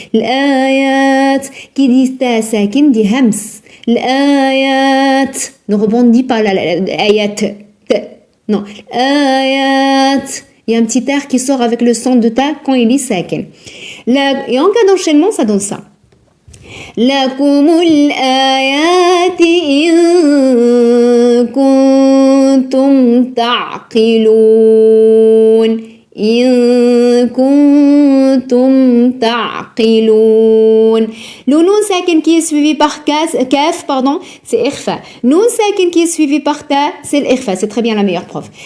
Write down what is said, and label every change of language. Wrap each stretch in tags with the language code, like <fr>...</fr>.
<fr>L'ayat qui dit ta sakin dit hams. L'ayat. Ne rebondis pas l'ayat. Non. L'ayat. Il y a un petit air qui sort avec le son de ta quand il dit sakin. Et en cas d'enchaînement, ça donne ça.</fr> <ar>لكم الآيات إن كنتم تعقلون إن كنتم تعقلون.</ar> <fr>Le nun sakin qui est suivi par kaf, pardon, c'est ikhfa. Nun sakin qui est suivi par ta, c'est l'ikhfa. C'est très bien la meilleure preuve.</fr>